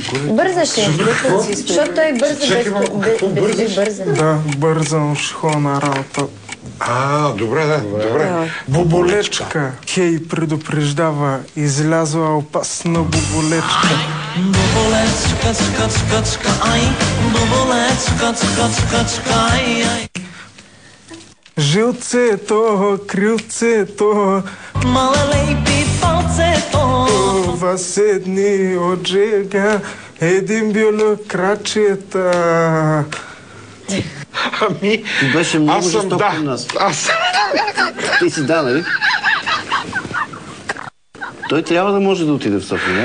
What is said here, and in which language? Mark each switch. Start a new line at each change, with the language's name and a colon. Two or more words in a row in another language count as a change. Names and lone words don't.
Bulgarian: Бързаше, защото той бърза без бърза. Да, бързам, ще ходя на работа. Добре, да, добре. Боболечка, хей, предупреждава, излязла опасна боболечка. Боболечка, чка, чка, чка, ай. Боболечка, чка, чка, чка, ай, ай. Жилцето, крилцето, Малалей пипалцето. това седни от жега, един бюлю крачета. Ами, Ти беше много аз съм жесток да. към нас. Аз Ти си да, нали? Той трябва да може да отиде в София, няма?